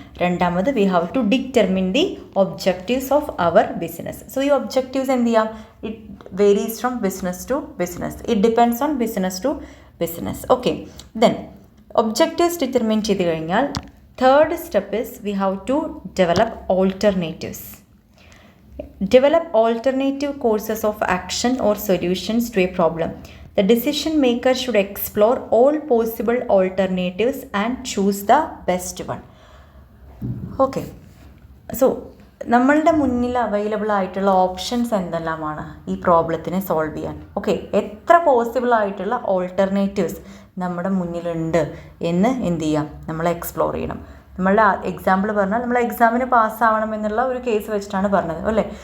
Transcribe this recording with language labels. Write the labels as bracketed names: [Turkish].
[English] രണ്ടാമത് we have to determine the objectives of our business. [Malayalam] So ഈ objectives എന്ത് ചെയ്യാം? [English] It varies from business to business. It depends on business to business. Okay, then objectives determine [Malayalam] ചെയ്ത് കഴിഞ്ഞാൽ [English] Third step is we have to develop alternatives. Develop alternative courses of action or solutions to a problem. The decision maker should explore all possible alternatives and choose the best one. [Malayalam] Okay, so നമ്മളുടെ മുന്നിൽ available ആയിട്ടുള്ള options എന്തെല്ലാമാണ് ഈ പ്രോബ്ലത്തിനെ solve ചെയ്യാൻ? Okay, എത്ര possible ആയിട്ടുള്ള alternatives നമ്മുടെ മുന്നിലുണ്ട് എന്ന് എന്ത് ചെയ്യാം? നമ്മൾ എക്സ്പ്ലോർ ചെയ്യണം. നമ്മളുടെ എക്സാമ്പിൾ പറഞ്ഞാൽ നമ്മൾ എക്സാമിന് പാസ്സാവണം എന്നുള്ള ഒരു കേസ് വെച്ചിട്ടാണ് പറഞ്ഞത് അല്ലേ.